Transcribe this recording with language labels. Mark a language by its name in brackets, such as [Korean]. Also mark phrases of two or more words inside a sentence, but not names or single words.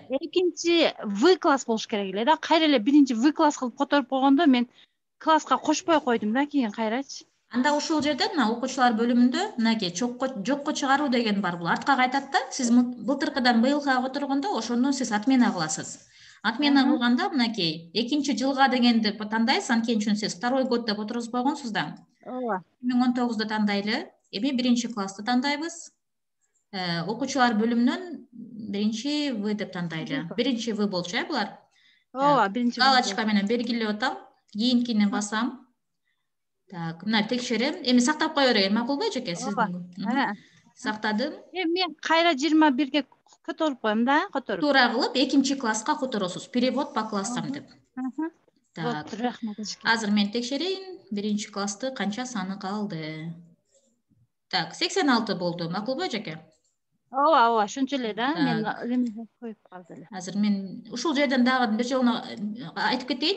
[Kyrgyz] Экинчи В класс болуш керек эле да. Кайра эле биринчи В класс кылып которуп койгондо мен класска кошпой койдум да, кийин кайрачы. Анда ушул жерде мына окуучулар бөлүмүндө мынакей жокко чыгаруу деген бар. Бул артка кайтат да. Сиз былтыркыдан быйылга которгондо ошондон сиз отмена кыласыз. Отмена кылганда мынакей экинчи жылга дегенди тандайсыз, анткени үчүн сиз [Russian] второй год [Kyrgyz] деп отургузуп койгонсуз да. Ооба. 2019 тандайлы. Эми биринчи классты тандайбыз. Окуучулар бөлүмүнөн биринчи В деп тандайлы. Биринчи В болчу, булар? Ооба, биринчи. Галочка менен белгилеп атам. Кийинкине басам. Так, мына текшерем. Эми сактап кое берейин, макулбу эжеке? Сиздин. Сактадым. Мен кайра 21ге которуп коем да, которуп. Туура кылып экинчи класска которосуз. [Russian] Перевод по классам [Kyrgyz] деп. Так. Рахмат эжеке. Азыр мен текшерейин. Биринчи классты канча саны калды? Так, 86 болду. Макулбу эжеке? Ооба, ошончо эле да. Мен коюп калды эле. Азыр мен ушул жерден дагы бир жолу айтып кетейин.